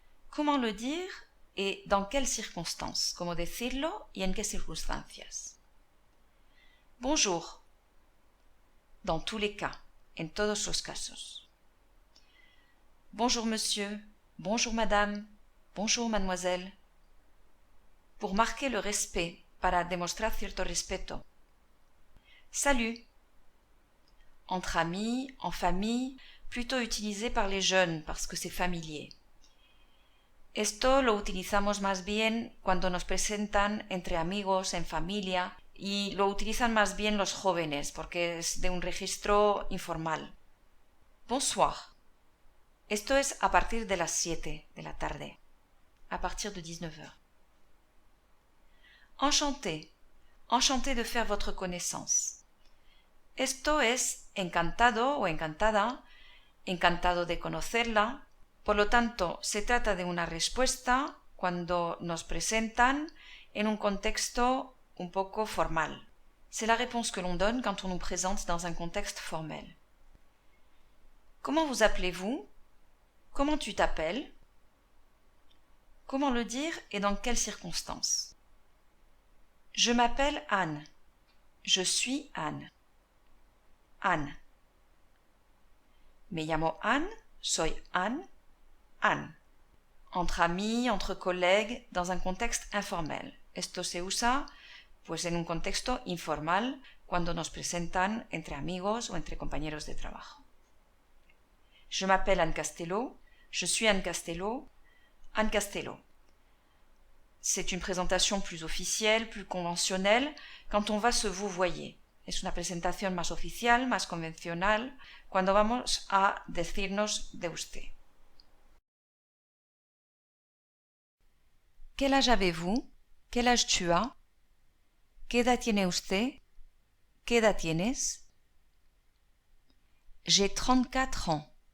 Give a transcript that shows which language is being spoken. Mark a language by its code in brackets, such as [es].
[fr] ¿Cómo le dire et dans quelles circonstances? [es] ¿Cómo decirlo y en qué circunstancias? [fr] Bonjour, dans tous les cas, [es] en todos los casos. [fr] Bonjour monsieur, bonjour madame, bonjour mademoiselle. Pour marquer le respect, [es] para demostrar cierto respeto. [fr] Salut. Entre amis, en famille, plutôt utilisé par les jeunes parce que c'est familier. [es] Esto lo utilizamos más bien cuando nos presentan entre amigos, en familia, y lo utilizan más bien los jóvenes porque es de un registro informal. Bonsoir. Esto es a partir de las 7 de la tarde, a partir de 19h. [fr] Enchanté. Enchanté de faire votre connaissance. [es] Esto es encantado o encantada, encantado de conocerla. Por lo tanto, se trata de una respuesta cuando nos presentan en un contexto un poco formal. [fr] C'est la réponse que l'on donne quand on nous présente dans un contexte formel. Comment vous appelez-vous? Comment tu t'appelles? Comment le dire et dans quelles circonstances? Je m'appelle Anne. Je suis Anne. Anne. [es] Me llamo Anne, soy Anne, Anne. [fr] Entre amis, entre collègues, dans un contexte informel. [es] Esto se usa pues en un contexto informal cuando nos presentan entre amigos o entre compañeros de trabajo. [fr] Je m'appelle Anne Castello, je suis Anne Castello, Anne Castello. C'est une présentation plus officielle, plus conventionnelle, quand on va se vouvoyer. [es] Es una presentación más oficial, más convencional, cuando vamos a decirnos de usted. [fr] ¿Quel âge avez-vous? ¿Quel âge tu as? [es] ¿Qué edad tiene usted? ¿Qué edad tienes? [fr] J'ai 34 ans.